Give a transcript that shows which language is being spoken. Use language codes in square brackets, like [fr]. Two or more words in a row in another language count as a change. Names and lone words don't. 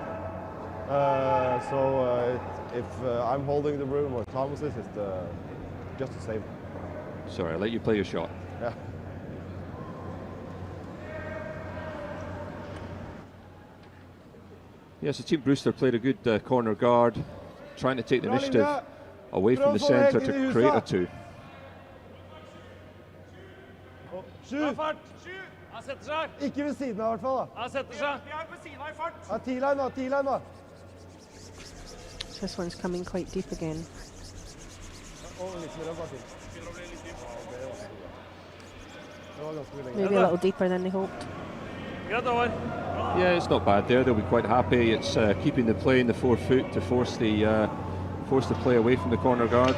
[en] If I'm holding the broom or Thomas is, it's just the same. Sorry, I'll let you play your shot. Yeah. Yes, the Team Brewster played a good corner guard, trying to take the initiative away from the centre to create a two. [no] Sju! Han setter seg. Ikke ved siden av, I hvert fall. Han setter seg. Vi er på siden av I fart. Ja, T-line nå. [en] This one's coming quite deep again. Maybe a little deeper than they hoped. Yeah, it's not bad there. They'll be quite happy. It's keeping the play in the 4 foot to force the play away from the corner guard.